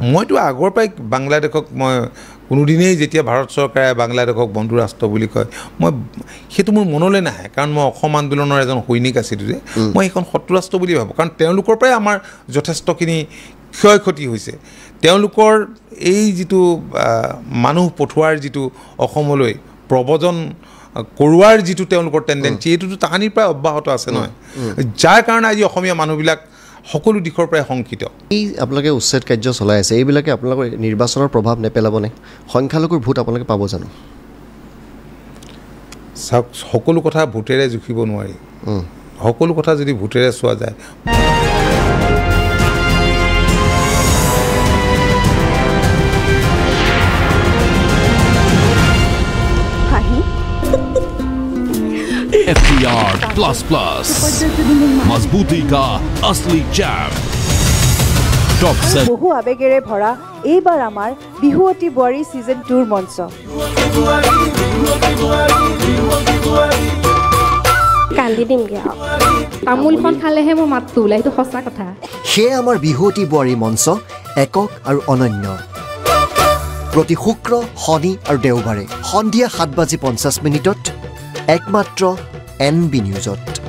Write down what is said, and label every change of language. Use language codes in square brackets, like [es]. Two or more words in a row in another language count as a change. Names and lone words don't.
[as] মইতো আগৰ পৰাই বাংলাদেশক মই কোনোদিনেই যেতিয়া ভাৰত চৰকাৰে বাংলাদেশক বন্ধু ৰাষ্ট্ৰ বুলি কয় মই সেইটো মোৰ মনলৈ নাহে কাৰণ মই অসম আন্দোলনৰ এজন সৈনিক আছিলোঁ যে মই সেইখন শত্ৰু ৰাষ্ট্ৰ বুলি ভাবোঁ কাৰণ তেওঁলোকৰ পৰাই আমাৰ যথেষ্টখিনি ক্ষয় ক্ষতি হৈছে তেওঁলোকৰ এই যিটো মানুহ পঠোৱাৰ যিটো অসমলৈ প্ৰব্ৰজন কৰোৱাৰ যিটো তেওঁলোকৰ টেণ্ডেঞ্চি এইটোতো তাহানিৰ পৰাই অব্যাহত আছে নহয় যাৰ কাৰণে আজি অসমীয়া মানুহবিলাক সকলো দিশৰ পৰাই শংকিত এই আপোনালোকে উচ্ছেদ কাৰ্য চলাই আছে এইবিলাকে আপোনালোকৰ নিৰ্বাচনৰ প্ৰভাৱ নেপেলাবনে সংখ্যালঘুৰ ভোট আপোনালোকে পাব জানো চাওক সকলো কথা ভোটেৰে জুখিব নোৱাৰি সকলো কথা যদি ভোটেৰে চোৱা যায় [hi] FTR प्लस मजबूती का असली जैम टॉप सेट [as] বহু আবেগেৰে ভৰা এইবাৰ আমাৰ বিহুৱতী বোৱাৰী সিজন 2 মঞ্চ কান্দি দিমগে তামোলখন খালেহে মোৰ মাতটো ওলাই এইটো সঁচা কথা সেয়ে আমাৰ বিহুৱতী বোৱাৰী মঞ্চ একক আৰু অনন্য প্ৰতি শুক্ৰ শনি আৰু দেওবাৰে সন্ধিয়া 7:50 একমাত্ৰ NB নিউজত